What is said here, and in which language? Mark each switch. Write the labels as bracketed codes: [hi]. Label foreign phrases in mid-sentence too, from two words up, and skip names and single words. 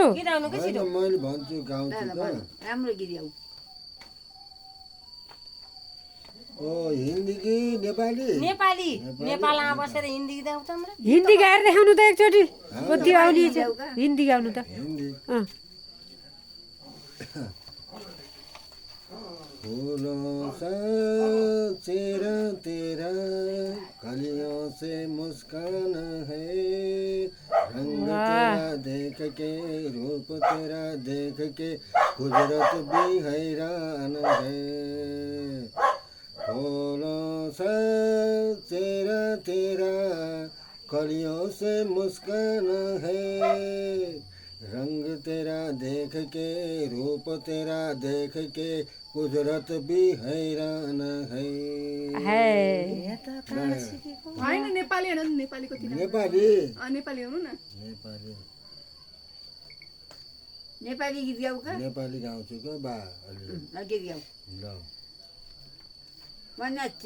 [ne] होइन मैले भन्छु गाउँछु त राम्रो गीत गाऊ ओ हिन्दी कि नेपाली नेपाली नेपालमा बसेर हिन्दी गीत गाउँछ हाम्रो हिन्दी गाएर देखाउनु त एकचोटि कति आउने हिन्दी गाउनु त हिन्दी अँ [hi] फूलों सा चेहरा तेरा कलियों से मुस्कान है रंग तेरा देख के रूप तेरा देख के कुदरत भी हैरान है फूलों सा चेहरा तेरा कलियों से मुस्कान है रंग तेरा देख के रूप तेरा देख के कुदरत भी हैरान है [ne] होइन नेपाली होइन नेपाली कति नेपाली नेपाली हुनु न नेपाली नेपाली गीत गाऊ का नेपाली गाउँछु क्या बा अलि गीत गाऊ ल म नाच्छु